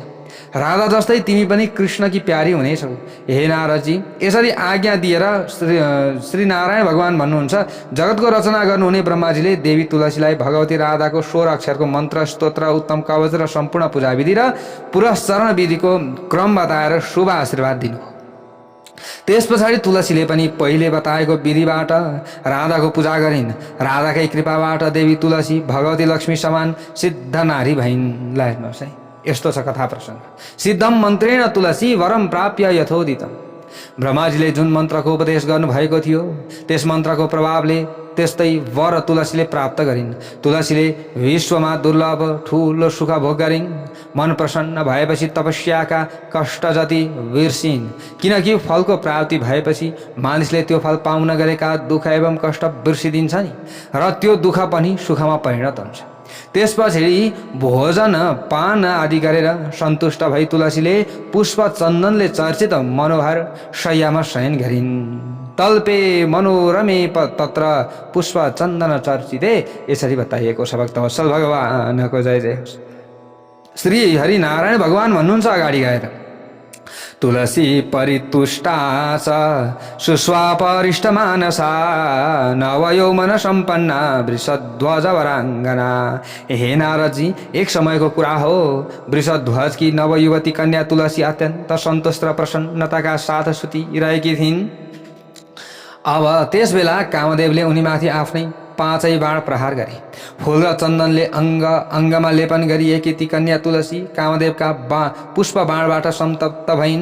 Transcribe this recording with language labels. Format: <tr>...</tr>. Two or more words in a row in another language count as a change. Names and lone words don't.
<ne>राधा जस्तै तिमी पनि कृष्णकी प्यारी हुनेछौ। हे नारदजी, यसरी आज्ञा दिएर श्री नारायण भगवान भन्नुहुन्छ, जगतको रचना गर्नुहुने ब्रह्माजीले देवी तुलसीलाई भगवती राधाको 16 अक्षरको मन्त्र, स्तोत्र, उत्तम कवच र सम्पूर्ण पूजाविधि र पुरस्चरण विधिको क्रम बताएर शुभ आशीर्वाद दिनु। त्यस पछाडि तुलसीले पनि पहिले बताएको विधिबाट राधाको पूजा गरिन्। राधाकै कृपाबाट देवी तुलसी भगवती लक्ष्मी समान सिद्ध नारी भइन्। ल हेर्नुहोस् है, यस्तो छ कथा प्रसङ्ग।</ne> <sa>सिद्धम मन्त्रेण तुलसी वरम प्राप्य यथोदितम।</sa> <ne>ब्रह्माजीले जुन मन्त्रको उपदेश गर्नुभएको थियो त्यस मन्त्रको प्रभावले त्यस्तै वर तुलसीले प्राप्त गरिन्। तुलसीले विश्वमा दुर्लभ ठुलो सुख भोग गरिन्। मन प्रसन्न भएपछि तपस्याका कष्ट जति बिर्सिन्, किनकि फलको प्राप्ति भएपछि मानिसले त्यो फल पाउन गरेका दुःख एवं कष्ट बिर्सिदिन्छ नि, र त्यो दुःख पनि सुखमा परिणत हुन्छ। त्यसपछि भोजन पान आदि गरेर सन्तुष्ट भई तुलसीले पुष्प चन्दनले चर्चित मनोहर शय्यामा शयन गरिन्।</ne> <sa>तल्पे मनोरमे तत्र पुष्प चन्दन चर्चिते,</sa> <ne>यसरी बताइएको छ। भक्तवत्सल भगवानको जय जय होस्। श्री हरिनारायण भगवान भन्नुहुन्छ अगाडि गएर,</ne> <sa>तुलसी परितुष्टा च सुस्वापरिष्ट मानसा नवयौवन सम्पन्ना वृषध्वज वराङ्गना।</sa> <ne>हे नारदजी, एक समयको कुरा हो, वृषध्वज की नवयुवती कन्या तुलसी अत्यन्त सन्तुष्ट र प्रसन्नताका साथ सुतिरहेकी थिइन्। अब त्यस बेला कामदेवले उनीमाथि आफ्नै 5 बाण प्रहार गरे। फूल र चन्दनले अङ्गमा लेपन गरिएकी ती कन्या तुलसी कामदेवका पुष्प बाणबाट सन्तप्त भइन्।</ne>